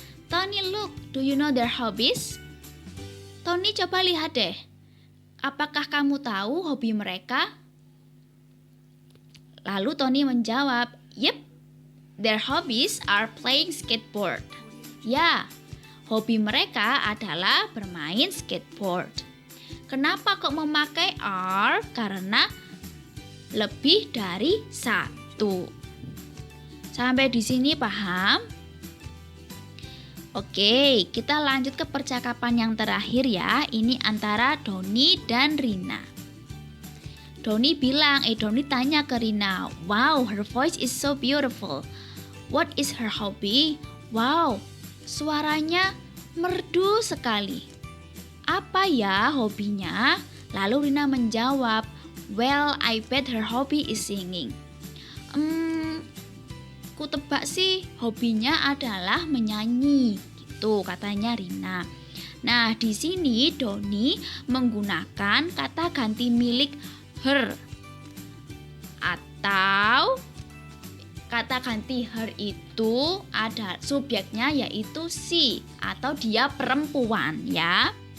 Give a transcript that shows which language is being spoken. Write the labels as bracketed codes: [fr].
[en] Tony, look, do you know their hobbies? [id] Tony, coba lihat deh. Apakah kamu tahu hobi mereka? Lalu Tony menjawab, [en] yep, their hobbies are playing skateboard. [id] Ya, hobi mereka adalah bermain skateboard. Kenapa kok memakai are? Karena lebih dari satu. Sampai di sini paham? Oke, kita lanjut ke percakapan yang terakhir ya. Ini antara Doni dan Rina. Doni tanya ke Rina, [en] wow, her voice is so beautiful. What is her hobby? Wow, [id] suaranya merdu sekali. Apa ya hobinya? Lalu Rina menjawab, [en] well, I bet her hobby is singing. [id] Ku tebak sih hobinya adalah menyanyi, gitu katanya Rina. Nah, di sini Doni menggunakan kata ganti milik her, atau kata ganti her itu ada subjeknya yaitu she atau dia perempuan ya.